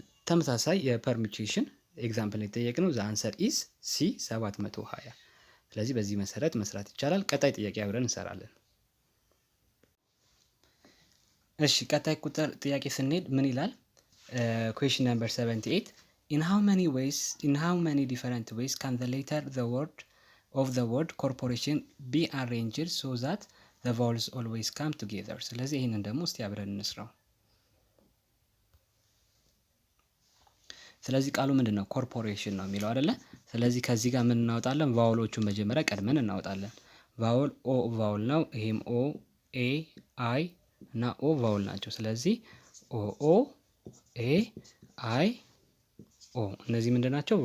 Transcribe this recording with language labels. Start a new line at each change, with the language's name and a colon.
Amharic: ተመሳሳይ የፐርሚቹዌሽን ኤግዛምፕል የተጠየቅነው
English: the answer is C 720።
Amharic: ስለዚህ በዚህ መሰረት መስራት ይቻላል። ቀጣይ ጥያቄ አብረን እንሰራለን። እሺ ቀጣይ ቁጥር ጥያቄ ስንሄድ ምን ይላል?
English: question number 78 in how many different ways can the letter of the word corporation be arranged so that the vowels always come together?
Amharic: ስለዚህ ይሄንን ደግሞ እስቲ አብረን እንስራው። ስለዚህ ቃሉ ምንድነው? ኮርፖሬሽን ነው የሚለው አይደለ? ስለዚህ ከዚህ ጋር ምን እናወጣለን? ቫውሎቹን መጀመሪያ ቀድመን እናወጣለን። ቫውል ኦ ቫውል ነው። ይሄም ኦ፣ ኤ፣ አይ እና ኦ ቫውል ናቸው። ስለዚህ ኦ ኦ፣ ኤ፣ አይ፣ ኦ እነዚህ ምንድን ናቸው?